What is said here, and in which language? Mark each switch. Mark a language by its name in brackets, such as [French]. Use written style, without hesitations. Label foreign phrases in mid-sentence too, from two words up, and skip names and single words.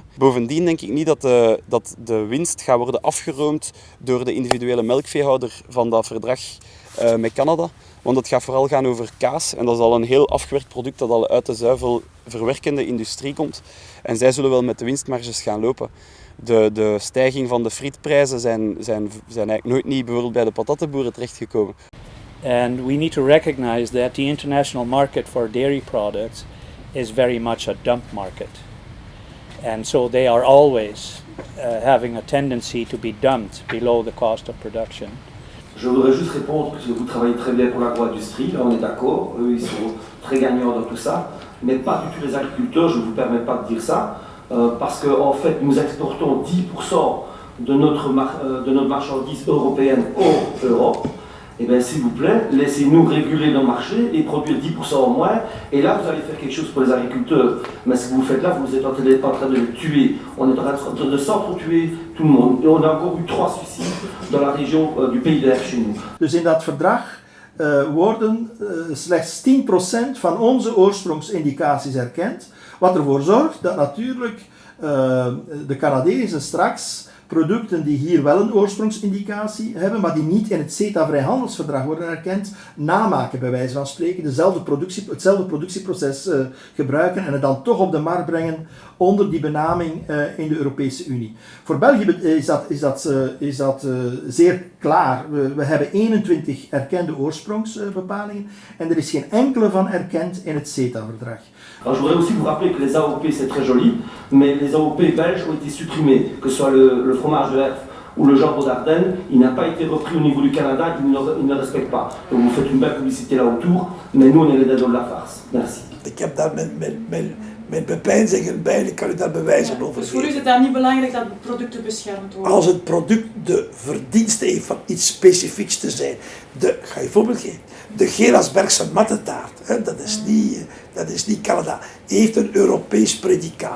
[Dutch] Bovendien denk ik niet dat de winst gaat worden afgeroomd door de individuele melkveehouder van dat verdrag met Canada. Want het gaat vooral gaan over kaas en dat is al een heel afgewerkt product dat al uit de zuivelverwerkende industrie komt. En zij zullen wel met de winstmarges gaan lopen. De stijging van de frietprijzen zijn eigenlijk nooit niet bijvoorbeeld bij de patattenboeren terechtgekomen. [English] And we need to recognize that the international market for dairy products is very much a dump market. And so they are always having a tendency to be dumped below the cost of production. [French] Je voudrais juste répondre que vous travaillez très bien pour l'agro-industrie, là on est d'accord, eux ils sont très gagnants dans tout ça, mais pas du tout les agriculteurs, je ne vous permets pas de dire ça, parce qu'en fait nous exportons 10% de notre marchandise européenne hors Europe. Eh bien, s'il vous plaît, laissez-nous réguler nos marchés et produire 10% en moins. Et là, vous allez faire quelque chose pour les agriculteurs. Mais ce que vous faites là, vous êtes en train de les tuer. On est en train de s'entretuer tout le monde. Et on a encore eu 3 suicides dans la région du Pays d'Air chez nous. [Dutch] Dus in dat verdrag worden slechts 10% van onze oorsprongsindicaties erkend. Wat ervoor zorgt dat natuurlijk de Canadezen straks producten die hier wel een oorsprongsindicatie hebben, maar die niet in het CETA-vrijhandelsverdrag worden erkend, namaken bij wijze van spreken, hetzelfde productieproces gebruiken en het dan toch op de markt brengen onder die benaming in de Europese Unie. Voor België is dat zeer klaar. We hebben 21 erkende oorsprongsbepalingen en er is geen enkele van erkend in het CETA-verdrag. [French] Alors, je voudrais aussi vous rappeler que les AOP c'est très joli, mais les AOP belges ont été supprimés, que ce soit le fromage de Herf ou le jambon d'Ardenne, il n'a pas été repris au niveau du Canada, il ne respecte pas. Donc vous faites une belle publicité là autour, mais nous on est les dados de la farce. Merci. [Dutch] Ik heb daar mijn bepeinzingen bij, ik kan u daar bewijzen over. Dus voor u is het dan niet belangrijk dat producten beschermd worden? Als het product de verdienste heeft van iets specifieks te zijn. Ik ga je een voorbeeld geven. De Gerasbergse mattetaart, dat is niet Canada, heeft een Europees predicaat.